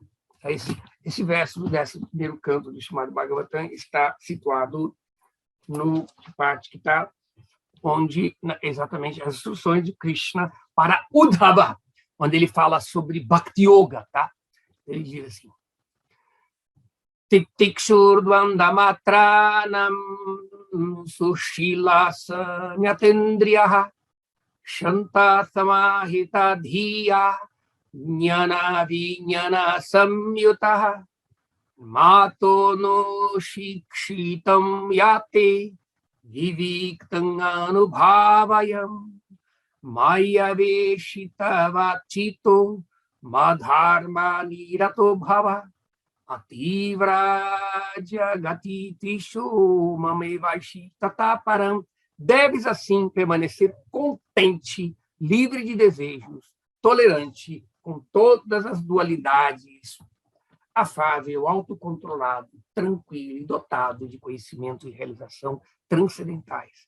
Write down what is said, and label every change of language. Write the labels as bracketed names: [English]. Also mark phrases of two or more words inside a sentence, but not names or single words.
[Portuguese] Esse verso do 11º canto do Srimad Bhagavatam está situado no parte que está onde exatamente as instruções de Krishna para Uddhava, onde ele fala sobre Bhakti Yoga, tá? Ele diz assim: [Sanskrit] Titikshurdvandamatranam sushilasa nyatendriyaha shanta samahita dhiya jnana vijnana samyutaha mato no shikshitam yate viviktam anubhavayam Mayaveshitava chito madharma nirato bhava ativraja gati trishu mamevaishi tataparam. [Portuguese] Deves, assim, permanecer contente, livre de desejos, tolerante com todas as dualidades, afável, autocontrolado, tranquilo e dotado de conhecimento e realização transcendentais.